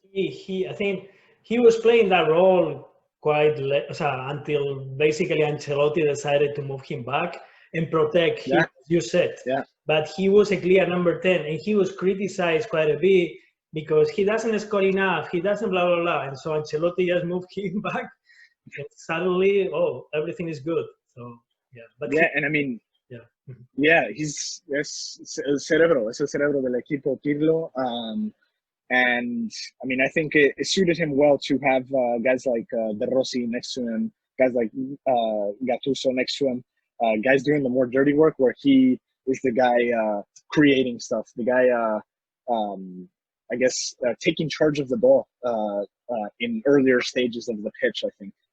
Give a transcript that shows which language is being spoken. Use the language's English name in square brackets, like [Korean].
[English] He I think he was playing that role quite until basically Ancelotti decided to move him back and protect him, yeah, as you said. yeah, But he was a clear number 10, and he was criticized quite a bit because he doesn't score enough, he doesn't blah blah blah, and so Ancelotti just moved him back, and suddenly, oh, everything is good. So yeah, but yeah, and I mean, yeah. [Spanish] yeah, es el cerebro, es el cerebro del equipo Pirlo. [English] And I mean, I think it suited him well to have guys like De Rossi next to him, guys like Gattuso next to him, guys doing the more dirty work, where he is the guy creating stuff, the guy, I guess, taking charge of the ball in earlier stages of the pitch, I think.